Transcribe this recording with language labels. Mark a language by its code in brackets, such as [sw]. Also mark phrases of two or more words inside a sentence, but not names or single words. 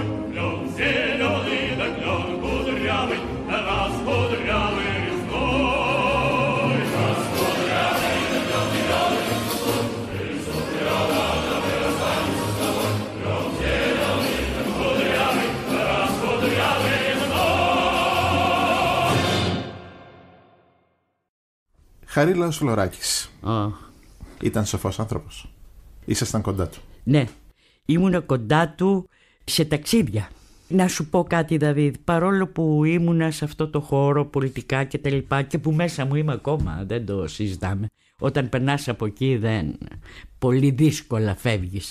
[ru] Клен зеленый, да клен кудрявый, да раскудрявый лесной. Раскудрявый, да клен зеленый лесной. Из клена мы расстанемся с тобой. Клен зеленый, да кудрявый, да раскудрявый лесной. [el] Χαρίλαος Φλωράκης. Ήταν σοφός άνθρωπος. Ήσασταν κοντά του. Ναι, ήμουνα κοντά του σε ταξίδια. Να σου πω κάτι, Δαβίδ, παρόλο που ήμουνα σε αυτό το χώρο πολιτικά και τα λοιπά, και που μέσα μου είμαι ακόμα, δεν το συζητάμε, όταν περνάς από εκεί δεν πολύ δύσκολα φεύγεις.